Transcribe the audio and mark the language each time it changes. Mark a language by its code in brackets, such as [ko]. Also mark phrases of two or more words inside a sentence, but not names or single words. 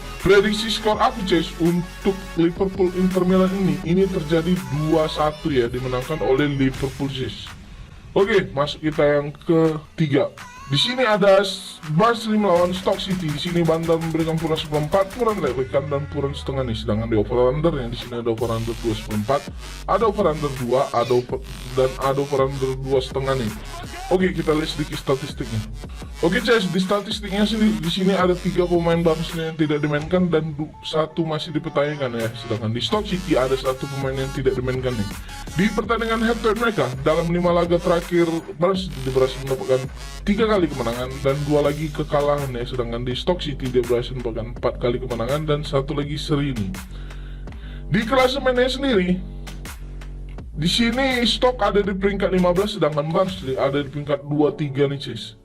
[id] Prediksi skor aku, Cis, untuk Liverpool Inter Milan ini terjadi 2-1 ya, dimenangkan oleh Liverpool, Cis. Oke, masuk kita yang ketiga. Di sini ada Barnsley melawan Stoke City. Di sini Bandar memberikan puran 1/4, puran lewekan dan puran setengah nih. Sedangkan di [en] over under [id] yang di sini ada [en] over under [id] 2,4, ada [en] over under [id] 2, ada [en] over under [id] 2,5 nih. Oke, kita lihat sedikit statistiknya. Oke, guys, di statistiknya sendiri di sini ada 3 pemain Barnsley yang tidak dimainkan dan 1 masih dipertanyakan ya. Sedangkan di Stoke City ada 1 pemain yang tidak dimainkan nih. Di pertandingan [en] head to head [id] mereka dalam 5 laga terakhir Barnsley berhasil mendapatkan 3 kali kemenangan dan 2 lagi kekalahan ya. Sedangkan di Stoke City dia berhasil mendapatkan 4 kali kemenangan dan 1 lagi seri ini. Di klasemennya sendiri, di sini Stoke ada di peringkat 15, sedangkan Barnsley ada di peringkat 2-3 nih, Cis.